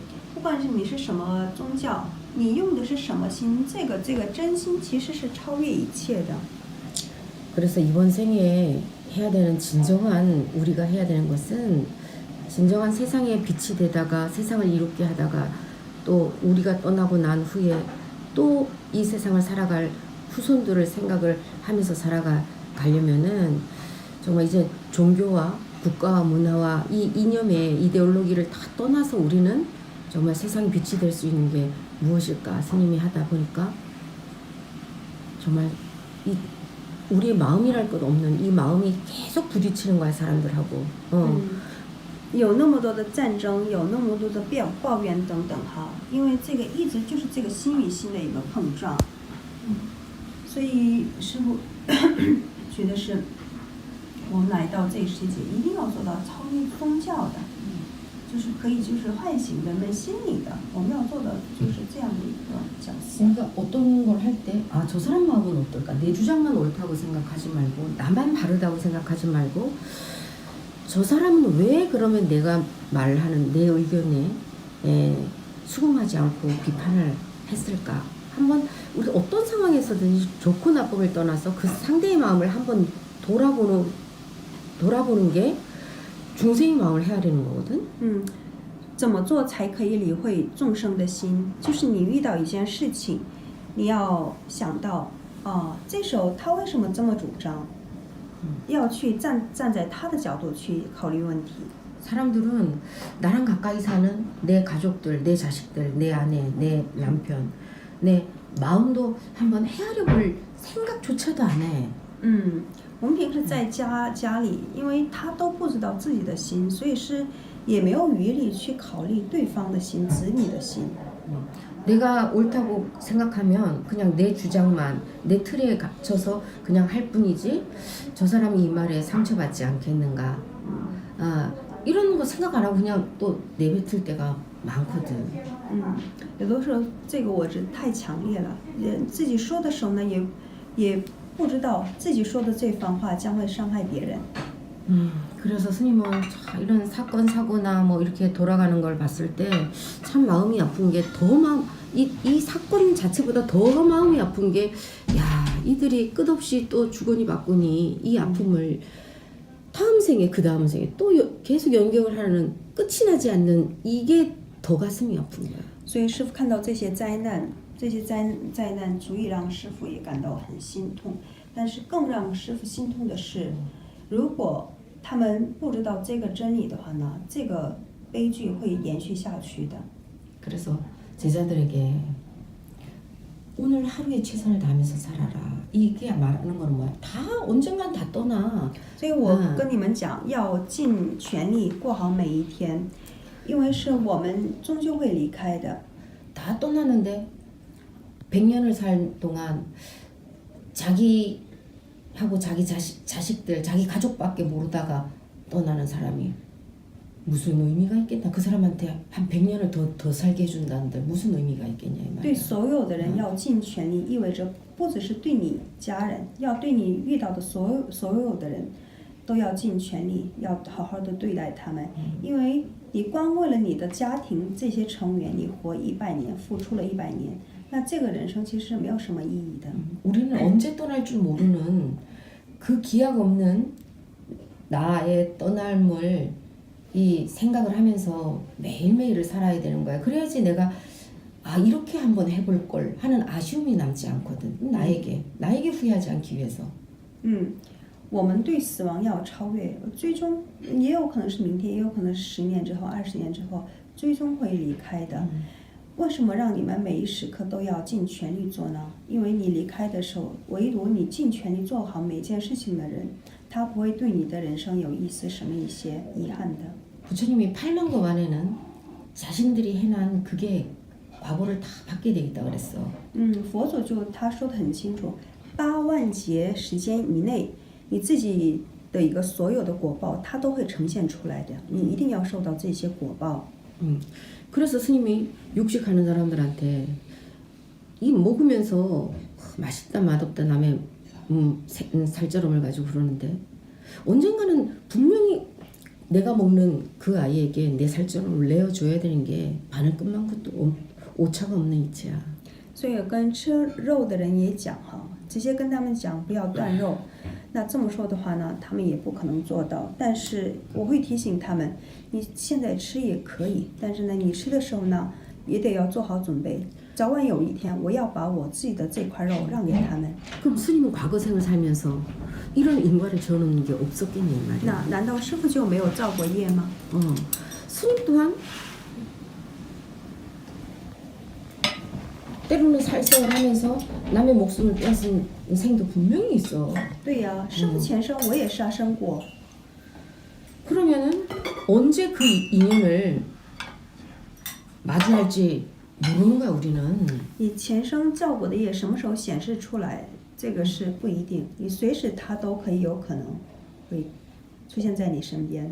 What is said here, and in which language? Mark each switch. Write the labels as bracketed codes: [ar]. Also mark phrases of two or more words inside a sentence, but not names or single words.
[zh] 不管是你是什么宗教，你用的是什么心，这个真心其实是超越一切的。 [ko] 그래서 이번 생에 해야 되는 우리가 해야 되는 것은 진정한 세상의 빛이 되다가 세상을 이롭게 하다가 또 우리가 떠나고 난 후에 또 이 세상을 살아갈 후손들을 생각을 하면서 살아가려면은 정말 이제 종교와 국가와 문화와 이 이념의 이데올로기를 다 떠나서 우리는 정말 세상의 빛이 될 수 있는 게 무엇일까 스님이 하다 보니까 정말 우리의 마음이랄 것 없는 이 마음이 계속 부딪히는 거야 사람들하고. [zh] 有那么多的战争，有那么多的抱怨等等哈，因为这个一直就是这个心与心的一个碰撞，所以师父觉得是我们来到这个世界一定要做到超越宗教的，就是可以就是唤醒人们心里的，我们要做的就是这样的一个角色。 [ko] 그러니까 어떤 걸 할 때 아, 저 사람 마음은 어떨까? 내 주장만 옳다고 생각하지 말고 나만 바르다고 생각하지 말고 저 사람은 왜 그러면 내가 말하는 내 의견에 수긍하지 않고 비판을 했을까? 한번 우리가 어떤 상황에서든지 좋고 나쁨을 떠나서 그 상대의 마음을 한번 돌아보는 게 중생의 마음을 헤아리는 거거든. [zh] 怎么做才可以理会众生的心？就是你遇到一件事情，你要想到这时候他为什么这么主张？要去站在他的角度去考虑问题。 [ko] 사람들은 나랑 가까이 사는 내 가족들, 내 자식들, 내 아내, 내 남편, 내 마음도 한번 헤아려볼 생각조차도 안 해. [zh] 我们平时在家里，因为他都不知道自己的心，所以是也没有余力去考虑对方的心、子女的心。 [ko] 내가 옳다고 생각하면 그냥 내 주장만 내 틀에 갇혀서 그냥 할 뿐이지 저 사람이 이 말에 상처받지 않겠는가 이런 거 생각 안 하고 그냥 또 내뱉을 때가 많거든. [zh] 有的时候这个我是太强烈了，自己说的时候呢，也不知道自己说的这番话将会伤害别人。 [ko] 그래서 스님은 참 이런 사건 사고나 뭐 이렇게 돌아가는 걸 봤을 때 참 마음이 아픈 게 이 사건 자체보다 더 마음이 아픈 게 야 이들이 끝없이 또 주거니 받거니 이 아픔을 다음 생에 그 다음 생에 또 계속 연경을 하는 끝이 나지 않는 이게 더 가슴이 아픈 거야. [zh] 所以师父看到这些灾难，灾难足以让师父也感到很心痛。但是更让师父心痛的是，如果他们不知道这个真理的话呢，这个悲剧会延续下去的。 [ko] 그래서 제자들에게 오늘 하루에 최선을 다하면서 살아라. 이게 말하는 거는 뭐야? 다 언젠간 다 떠나. [zh] 所以我跟你们讲，要尽全力过好每一天，因为是我们终究会离开的。 [ko] 다 떠나는데 100년을 살 동안 자기하고 자기 자식들, 자기 가족밖에 모르다가 떠나는 사람이 무슨 의미가 있겠나? 그 사람한테 한 100년을 더 살게 해준다는데 무슨 의미가 있겠냐 이 말이야. [zh] 对所有的人要尽全力，意味着不只是对你家人，要对你遇到的所有的人，都要尽全力，要好好的对待他们，因为你光为了你的家庭这些成员，你活100年，付出了100年，那这个人生其实没有什么意义的。 [ko] 우리는 언제 떠날 줄 모르는 그 기약 없는 나의 떠남을 이 생각을 하면서 매일매일을 살아야 되는 거야. 그래야지 내가 아 이렇게 한번 해볼 걸 하는 아쉬움이 남지 않거든. 나에게 후회하지 않기 위해서. [zh] 我们对死亡要超越，最终也有可能是明天，也有可能是10年之后、20年之后，最终会离开的。为什么让你们每一时刻都要尽全力做呢？因为你离开的时候，唯独你尽全力做好每件事情的人，他不会对你的人生有一丝什么一些遗憾的。 [ko] 부처님이 8만 거 안에는 자신들이 해난 그게 과보를 다 받게 돼 있다 그랬어. [zh] 佛祖就他说的很清楚，8万劫时间以内，你自己的一个所有的果报，它都会呈现出来的，你一定要受到这些果报。 [ko] 그래서 스님이 육식하는 사람들한테 이 먹으면서 맛있다 맛없다 남의 살점을 가지고 그러는데 언젠가는 분명히 내가 먹는 그 아이에게 내 살점을 내어줘야 되는 게 바늘끝만큼도 오차가 없는 이치야. [zh] 所以跟吃肉的人也讲哈，直接跟他们讲不要断肉。那这么说的话呢，他们也不可能做到。但是我会提醒他们，你现在吃也可以，但是呢，你吃的时候呢，也得要做好准备。早晚有一天，我要把我自己的这块肉让给他们。 [ko] 그럼 스님은 과거 생을 살면서 이런 인과를 지어놓는 게 없었겠니 말이야. [zh] 那难道师父就没有造过业吗？ [ko] 스님 또한 때로는 살생을 하면서 남의 목숨을 빼앗은 생도 분명히 있어. [zh] 对呀，师父前生我也杀生过。 [ko] 그러면은 언제 그 인연을 마주할지 모르는 거야 우리는. [zh] 你前生造过的业什么时候显示出来，这个是不一定，你随时它都可以有可能会出现在你身边。